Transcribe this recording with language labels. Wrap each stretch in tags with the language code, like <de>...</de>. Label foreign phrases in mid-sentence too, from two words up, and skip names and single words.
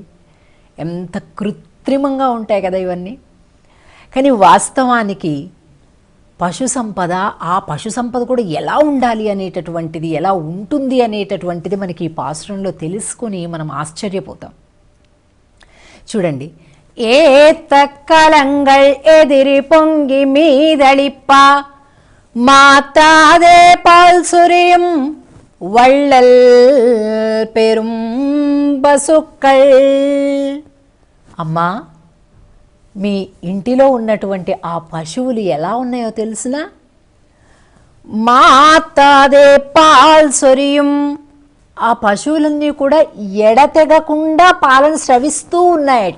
<te>ఎంత కృత్రిమంగా ఉంటాయి కదా ఇవన్నీ. కానీ వాస్తవానికి పశు సంపద, ఆ పశు సంపద కూడా ఎలా ఉండాలి అనేటటువంటిది, ఎలా ఉంటుంది అనేటటువంటిది మనకి ఈ పాసురంలో తెలుసుకొని మనం ఆశ్చర్యపోతాం.</te> <ta>చూడండి, ఏத்த கலங்கள் எதிரி பொங்கி மீதளிப்ப மாத்தாதே பால் சுரியும் வள்ளல் பெரும் பசுக்கள்.</ta> <te>అమ్మా, మీ ఇంటిలో ఉన్నటువంటి ఆ పశువులు ఎలా ఉన్నాయో తెలుసునా?</te> <ta>மாற்றாதே பால் சொரியும்,</ta> <te>ఆ పశువులన్నీ కూడా ఎడతెగకుండా పాలను స్రవిస్తూ ఉన్నాయట.</te>